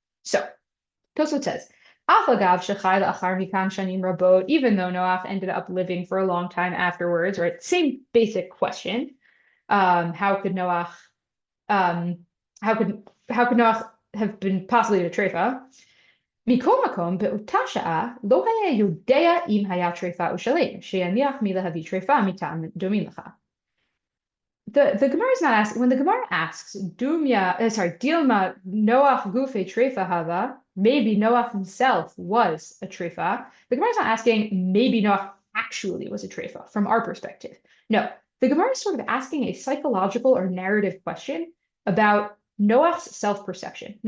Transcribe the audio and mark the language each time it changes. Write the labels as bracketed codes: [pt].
[en] So Tosafot says, even though Noach ended up living for a long time afterwards, right? Same basic question. How could Noach have been possibly a treifa? [he] מכל מקום, באותה שעה, לא היה יודע אם היה טריפה או שלם, שיניח מלהביא טריפה מטעם דומים לך. [en] The Gemara is not asking, when the Gemara asks, [arc] Dilma Noach gufe treifa hava, [en] maybe Noach himself was a treifa, the Gemara is not asking, maybe Noach actually was a treifa, from our perspective. No, the Gemara is sort of asking a psychological or narrative question about Noach's self-perception.